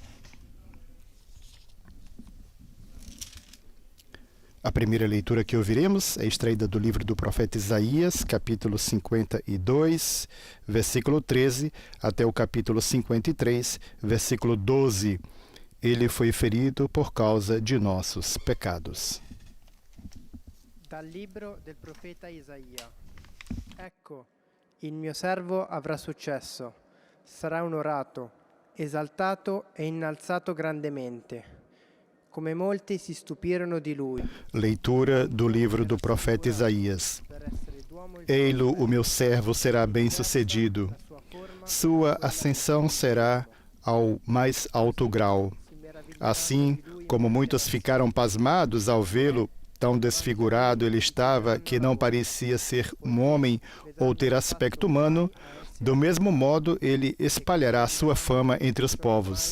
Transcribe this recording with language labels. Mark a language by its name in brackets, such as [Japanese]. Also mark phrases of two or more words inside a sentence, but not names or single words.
[Portuguese] A primeira leitura que ouviremos é extraída do livro do profeta Isaías, capítulo 52, versículo 13, até o capítulo 53, versículo 12. Ele foi ferido por causa de nossos pecados. [Italian] Dal libro del profeta Isaia. Ecco, il mio servo avrà successo, sarà onorato, esaltato e innalzato grandemente. Come molti si stupirono di lui. [Portuguese] Leitura do livro do profeta Isaías. Ei-lo, o meu servo será bem-sucedido. Sua ascensão será ao mais alto grau. Assim, como muitos ficaram pasmados ao vê-lo, tão desfigurado ele estava que não parecia ser um homem ou ter aspecto humano, do mesmo modo ele espalhará sua fama entre os povos.